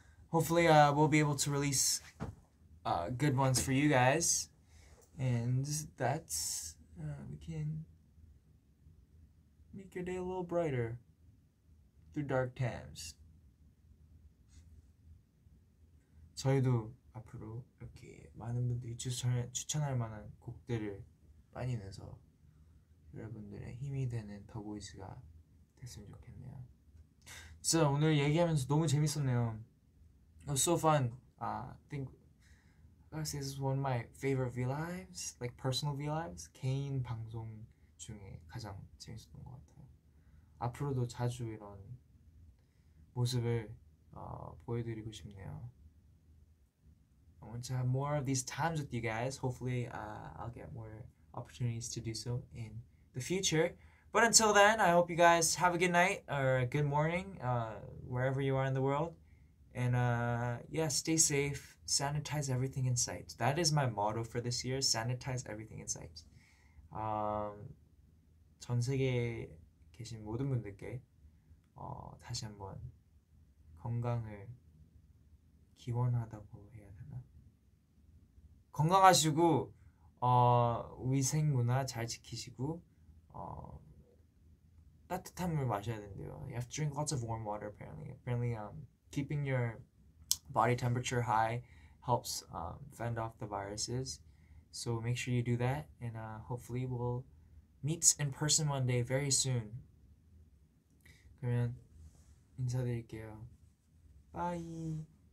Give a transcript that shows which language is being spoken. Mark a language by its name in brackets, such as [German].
[English] Hopefully we'll be able to release good ones for you guys. And that's... we can make your day a little brighter through dark times. [Korean] 저희도 앞으로 이렇게 많은 분들이 추천할 만한 곡들을 많이 내서 여러분들의 힘이 되는 더보이즈가 됐으면 좋겠네요. 진짜 오늘 얘기하면서 너무 재밌었네요. [English] It was so fun. I think I say this is one of my favorite VLIVEs, like personal VLIVEs. [Korean] 개인 방송 중에 가장 재밌었던 것 같아요. 앞으로도 자주 이런 모습을 보여드리고 싶네요. [English] I want to have more of these times with you guys. Hopefully, I'll get more opportunities to do so in the future. But until then, I hope you guys have a good night or a good morning, wherever you are in the world. And yeah, stay safe. Sanitize everything in sight. That is my motto for this year. Sanitize everything in sight. [Korean] 전 세계에 계신 모든 분들께 다시 한번 건강을 기원하다고 해야 되나? 건강하시고 위생 문화 잘 지키시고 따뜻한 물 마셔야 된대요. [English] You have to drink lots of warm water apparently. Apparently keeping your body temperature high helps fend off the viruses. So make sure you do that, and hopefully we'll meet in person one day very soon. [Korean] 그러면 인사드릴게요. [English] Bye.